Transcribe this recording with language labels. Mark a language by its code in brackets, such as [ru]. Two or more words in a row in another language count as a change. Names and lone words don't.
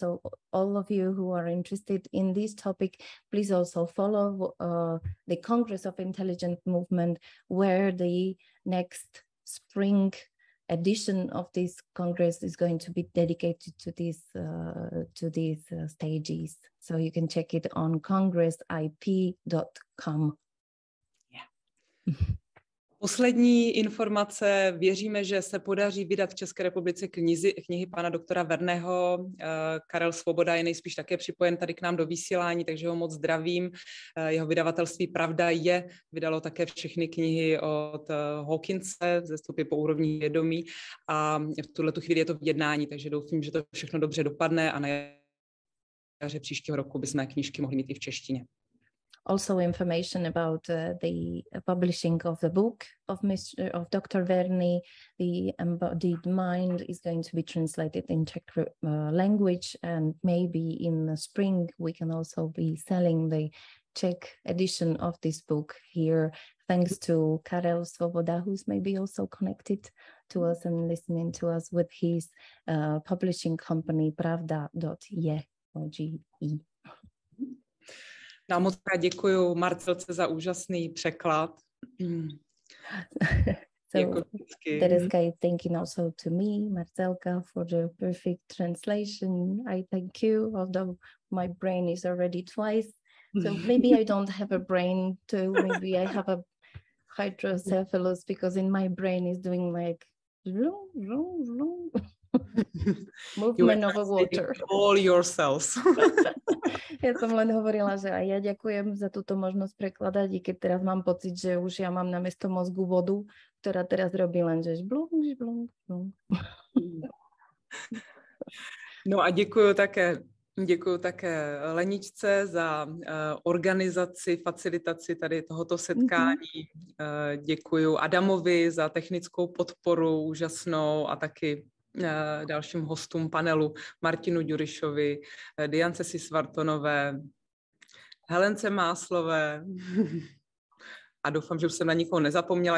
[en] So all of you who are interested in this topic, please also follow the Congress of Intelligent Movement, where the next spring edition of this Congress is going to be dedicated to these stages. So you can check it on congressip.com. Yeah. [cs] Poslední informace. Věříme, že se podaří vydat v České republice knihy pana doktora Verného. Karel Svoboda je nejspíš také připojen tady k nám do vysílání, takže ho moc zdravím. Jeho vydavatelství Pravda vydalo také všechny knihy od Hawkinse, ze stopy po úrovni vědomí, a v tuhletu chvíli je to v jednání, takže doufám, že to všechno dobře dopadne a na jaře příštího roku bychom knížky mohli mít i v češtině. [en] also information about the publishing of the book of Dr. Verny. The Embodied Mind is going to be translated in Czech language, and maybe in the spring we can also be selling the Czech edition of this book here, thanks to Karel Svoboda, who's maybe also connected to us and listening to us with his publishing company Pravda.je. [cs] Já moc krát děkuju Marcelce za úžasný překlad. [en] So Tereska is thanking also to me, Marcelka, for the perfect translation. I thank you, although my brain is already twice. So maybe I don't have a brain too. Maybe I have a hydrocephalus because in my brain is doing like movement of water. All yourselves. [sk] Ja som len hovorila, že aj ja ďakujem za túto možnosť prekladať, i keď teraz mám pocit, že už ja mám namiesto mozgu vodu, ktorá teraz robí len, že žblunk, žblunk, žblunk. [cs] No a děkuju také Leničce za organizaci, facilitaci tady tohoto setkání. Děkuju Adamovi za technickou podporu úžasnou a taky dalším hostům panelu Martinu Ďurišovi, Diance Sisvartonové, Helence Máslové a doufám, že už jsem na nikoho nezapomněla.